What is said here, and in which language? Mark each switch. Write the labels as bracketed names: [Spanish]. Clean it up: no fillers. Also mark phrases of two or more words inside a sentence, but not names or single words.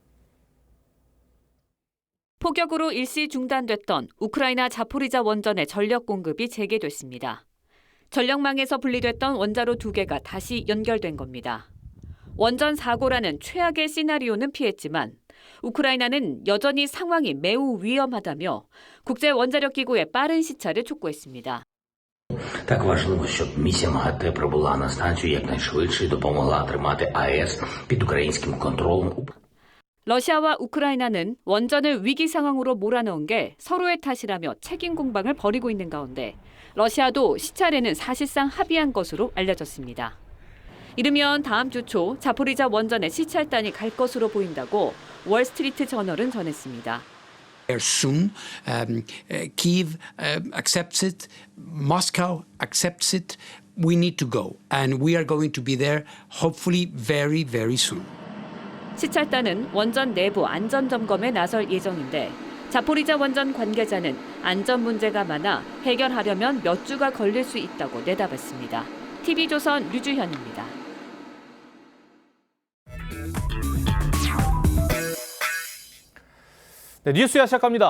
[Korean] 폭격으로 일시 중단됐던 우크라이나 자포리자 원전의 전력 공급이 재개됐습니다. 전력망에서 분리됐던 원자로 2개가 다시 연결된 겁니다. 원전 사고라는 최악의 시나리오는 피했지만 우크라이나는 여전히 상황이 매우 위험하다며 국제원자력기구의 빠른 시찰을 촉구했습니다. [Ukrainian] Так важливо, щоб місія МАГАТЕ прибула на станцію якнайшвидше і допомогла тримати АЕС під українським контролем. [Korean] 러시아와 우크라이나는 원전을 위기 상황으로 몰아넣은 게 서로의 탓이라며 책임 공방을 벌이고 있는 가운데 러시아도 시찰에는 사실상 합의한 것으로 알려졌습니다. 이르면 다음 주 초 자포리자 원전에 시찰단이 갈 것으로 보인다고 월스트리트 저널은 전했습니다. [English] Soon, Kyiv accepts it, Moscow accepts it. We need to go, and we are going to be there, hopefully, very, very soon. [Korean] 시찰단은 원전 내부 안전 점검에 나설 예정인데 자포리자 원전 관계자는 안전 문제가 많아 해결하려면 몇 주가 걸릴 수 있다고 내다봤습니다. TV조선 류주현입니다. 네, 뉴스야 시작합니다.